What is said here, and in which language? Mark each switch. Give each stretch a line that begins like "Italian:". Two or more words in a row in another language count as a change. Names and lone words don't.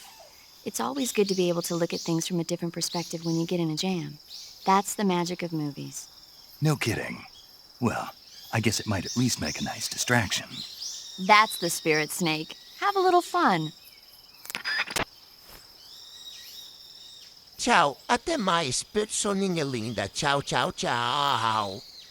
English: It's always good to be able to look at things from a different perspective when you get in a jam. That's the magic of movies. No kidding. Well, I guess it might at least make a nice distraction. That's the spirit, Snake. Have a little fun.
Portuguese: Ciao, até mais, personinha linda.
Italian: Ciao, ciao, ciao.